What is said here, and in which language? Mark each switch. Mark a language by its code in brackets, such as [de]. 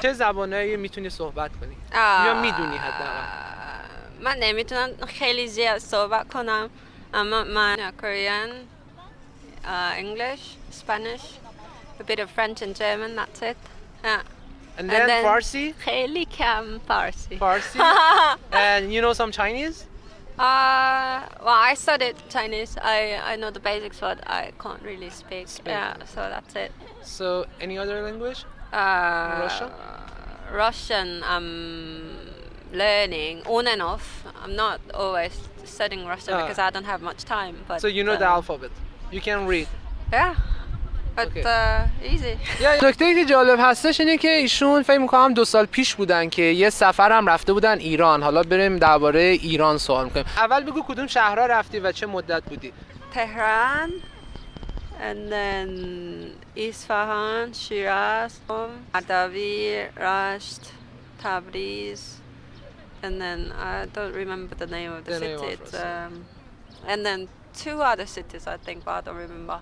[fa] چه زبانایی میتونی صحبت کنی؟ یا میدونی حداقل؟ من نمیتونم خیلی زیاد صحبت کنم اما من [en] Korean, English, Spanish, a bit of French and German, that's it. And then Farsi? [fa] خیلی کم فارسی. [en] Farsi? And you know some Chinese? Well, I studied Chinese. I know the basics, but I can't really speak. So that's it. So any other language? Russian? Russian I'm learning on and off. I'm not always studying Russian because I don't have much time. But so you know the alphabet. You can read. Yeah. But easy. [fa] نکته که جالب هستش اینه که ایشون فکر می‌کنم 2 سال پیش بودن که یه سفر هم رفته بودن ایران. حالا بریم درباره ایران سوال می‌کنیم. اول بگو کدوم شهرها رفتی و چه مدت بودی؟ [en] Tehran and then Isfahan, Shiraz, Ardabil, Rasht, Tabriz, and then I don't remember the name of the cities. And then 2 other cities I think, but I don't remember.